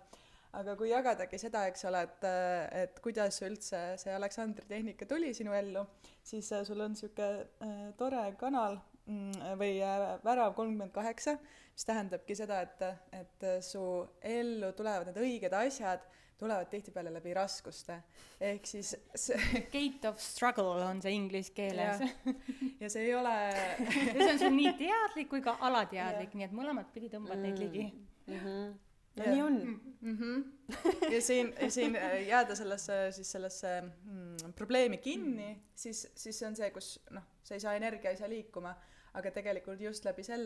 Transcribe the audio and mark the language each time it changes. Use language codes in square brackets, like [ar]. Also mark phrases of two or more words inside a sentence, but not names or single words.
[et] Aga kui jagadagi seda, eks ole, et kuidas üldse see Aleksandri Tehnika tuli sinu ellu, siis sul on siuke tore kanal või värav 38, mis tähendabki seda, et su ellu tulevad need õiged asjad, tulevad tihtipeale läbi raskuste. Ehk siis [en] Gate of struggle [et] on see inglise keeles. Ja see ei ole... see on sul nii teadlik kui ka alateadlik, nii et mõlemad pidi tõmbad neid ligi. No nii on. Ja siin jääda sellesse probleemi kinni, siis see on see, kus sa ei saa energia, ei saa liikuma, aga tegelikult just läbi selle,